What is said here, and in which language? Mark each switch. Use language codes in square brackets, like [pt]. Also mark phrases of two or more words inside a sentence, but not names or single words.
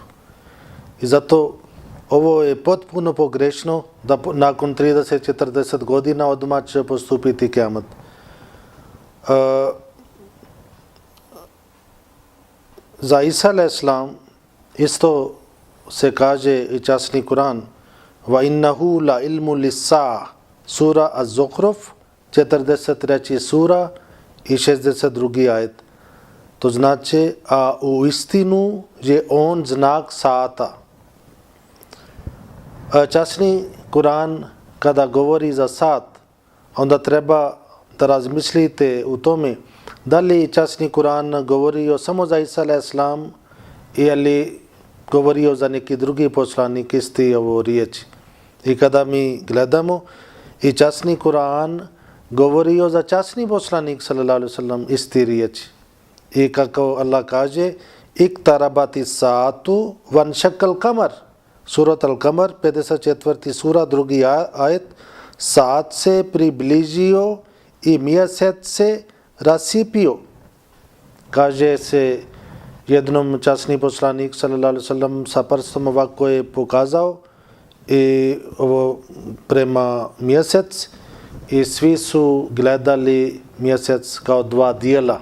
[bs] I zato ovo je potpuno pogrešno da nakon 30-40 godina odmah će postupiti kiamat. Za Isa alejhisselam isto se kaže i časni Kur'an [ar] وإنه لعلم للساعة [bs] sura Az-Zukhruf 43. sura i 62. ajet. To znači a u istinu je on znak sata. Časni Kur'an kada govori za sat onda treba da razmislite u tome da li časni Kur'an govorio samo za Isa alejhisselam ili govorio za neki drugi poslanik isti ovo riječi. I kada mi gledamo i časni Kur'an govorio za časni poslanik [ar] صلى الله عليه وسلم [bs] isti riječi. I kako Allah kaže [ar] اقتربت الساعة وانشق القمر [bs] surat al-Kamar 54. sura 2. ajet saat se približio i mjesec se rasipio. Kaže se jednom časni poslanik [ar] صلى الله عليه وسلم [bs] sa prstom ovako je pokazao i ovo prema mjesec i svi su gledali mjesec kao dva dijela.